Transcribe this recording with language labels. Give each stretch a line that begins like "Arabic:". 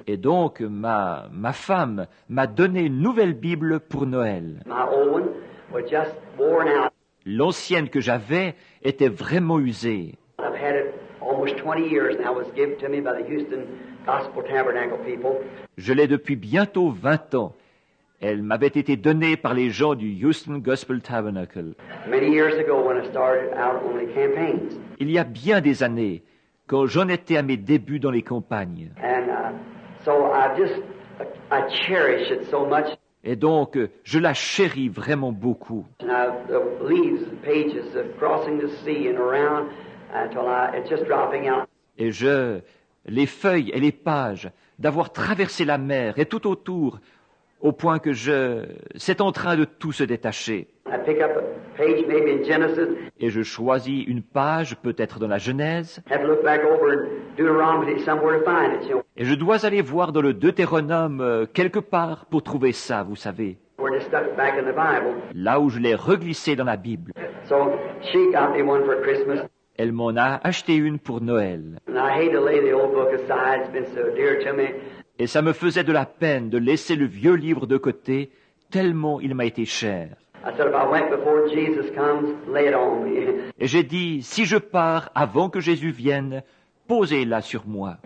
French: Et donc, ma femme m'a donné une nouvelle Bible pour Noël.
English: My old one was just worn out.
French: L'ancienne que j'avais était vraiment usée.
English: I've had it almost 20 years now. It was given to me by the Houston Gospel Tabernacle people.
French: Je l'ai depuis bientôt 20 ans. Elle m'avait été donnée par les gens du Houston Gospel Tabernacle.
English: Many years ago when I started out on the campaigns.
French: Il y a bien des années, quand j'en étais à mes débuts dans les campagnes.
English: And so I cherish it so much.
French: Et donc, je la chéris vraiment beaucoup.
English: And the leaves, the pages of crossing the sea and around until it's just dropping out.
French: Et les feuilles et les pages, d'avoir traversé la mer et tout autour, au point que c'est en train de tout se détacher.
English: I pick up a page maybe in Genesis.
French: Et je choisis une page, peut-être dans la Genèse,
English: Have to look back over in Deuteronomy somewhere to find it. You know,
French: et je dois aller voir dans le Deutéronome quelque part pour trouver ça, vous savez,
English: where they stuck it back in the Bible.
French: là où je l'ai reglissé dans la Bible.
English: So she got me one for Christmas.
French: Elle m'en a acheté une pour Noël.
English: And I hate to lay the old book aside. It's been so dear to me.
French: Et ça me faisait de la peine de laisser le vieux livre de côté, tellement il m'a été cher.
English: I said, if I went before Jesus comes, lay it on me.
French: Et j'ai dit, si je pars avant que Jésus vienne, posez-la sur moi,